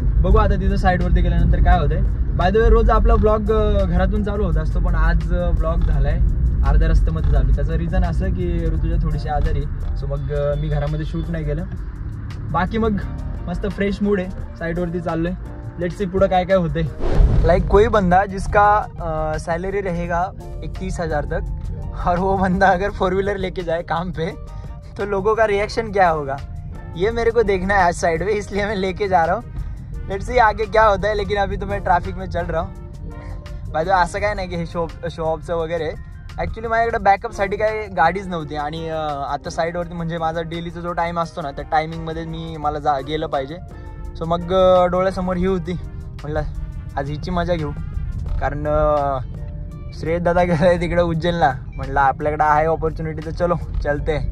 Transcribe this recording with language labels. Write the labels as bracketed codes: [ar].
[mr] बघू आता तिथं साईडवरती गेल्यानंतर काय होतंय। [en] by the way [mr] रोज आपला ब्लॉग घरातून चालू होत असतो, पण आज ब्लॉग झालाय अर्ध्या रस्त्यामध्ये चालू। त्याचं रिझन असं की ऋतुजा थोडीशी आजारी, सो मग मी घरामध्ये शूट नाही केलं। बाकी मग मस्त फ्रेश मूड आहे, साईडवरती चाललोय, [en] let's see [mr] पुढं काय काय होतंय। [hi] लाइक कोई बंदा जिसका सैलरी रहेगा 31,000 तक और वो बंदा अगर 4 व्हीलर लेके जाए काम पे तो लोगों का रिएक्शन क्या होगा, ये मेरे को देखना है आज साइड में, इसलिए मैं लेके जा रहा हूँ। [en] let's see [hi] आगे क्या होता है। लेकिन अभी तो मैं ट्रैफिक में चल रहा हूँ। [en] by the way [mr] असं काय नाही की हे शॉपचं वगैरे, ॲक्च्युली माझ्याकडे बॅकअपसाठी काही गाडीच नव्हती आणि आता साईडवरती म्हणजे माझा डेलीचा जो टाईम असतो ना त्या टायमिंगमध्ये मला गेलं पाहिजे। सो मग डोळ्यासमोर ही होती, म्हटलं आज हिची मजा घेऊ, कारण श्रेयस दादा गेलाय तिकडे उज्जैनला, म्हटलं आपल्याकडे आहे ऑपॉर्च्युनिटी तर [hi] चलो चलते।